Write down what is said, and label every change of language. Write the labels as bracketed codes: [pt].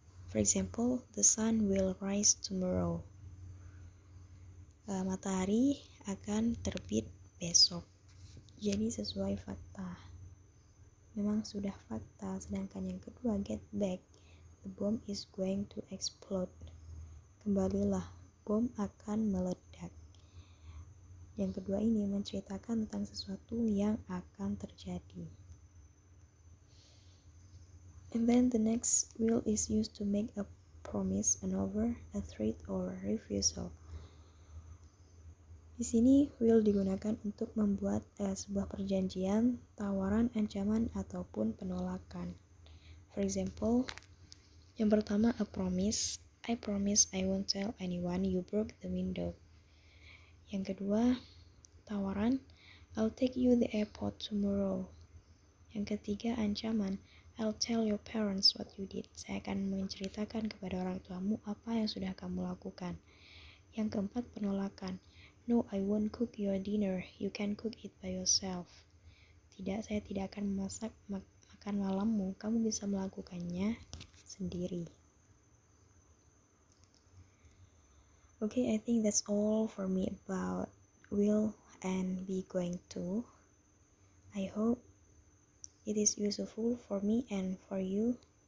[en] For example, the sun will rise tomorrow. [id] Matahari akan terbit besok. Jadi sesuai fakta. Memang sudah fakta. Sedangkan yang kedua, [en] get back. The bomb is going to explode. [id] Kembalilah, bom akan meledak. Yang kedua ini menceritakan tentang sesuatu yang akan terjadi. [en] And then the next, will is used to make a promise, an offer, a threat, or refusal. [id] Di sini will digunakan untuk membuat sebuah perjanjian, tawaran, ancaman, ataupun penolakan. [en] For example, [id] yang pertama [en] a promise. I promise I won't tell anyone you broke the window. [id] Yang kedua, tawaran. [en] I'll take you the airport tomorrow. [id] Yang ketiga, ancaman. [en] I'll tell your parents what you did. [id] Saya akan menceritakan kepada orang tuamu apa yang sudah kamu lakukan. Yang keempat, penolakan. [en] No, I won't cook your dinner. You can cook it by yourself. [id] Tidak, saya tidak akan memasak makan malammu. Kamu bisa melakukannya sendiri. [en] Okay, I think that's all for me about will and be going to. I hope it is useful for me and for you.